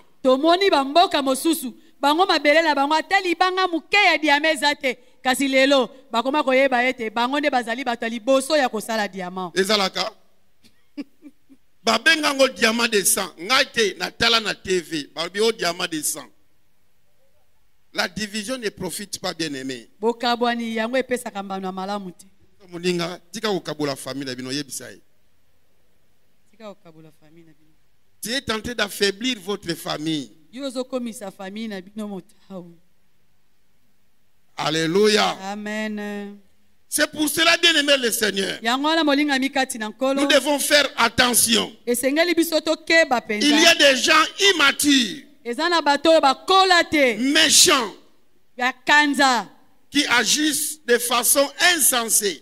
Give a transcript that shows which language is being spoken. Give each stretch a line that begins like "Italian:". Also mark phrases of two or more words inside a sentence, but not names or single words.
Lingala: Tomoni bamboka mosusu bango mabelela bango atali banga muke ya diameza te kasi lelo bakoma koyeba ete bango nde bazali bato liboso ya kosala diamant ezalaka babenga ngo
French: diamant de sang
Lingala: ngate na tala na TV babi o
French: diamant de sang. La division ne profite pas, bien aimé.
Lingala: Bokabwani yango epesa kambano malamu te. Moninga tika okabula famille bino yebisai. Tika okabula famille bino.
French: Tu es tenté d'affaiblir votre famille. Alléluia. Amen. C'est pour cela, bien aimé le Seigneur, nous devons faire attention. Il y a des gens immatures, méchants, qui agissent de façon insensée.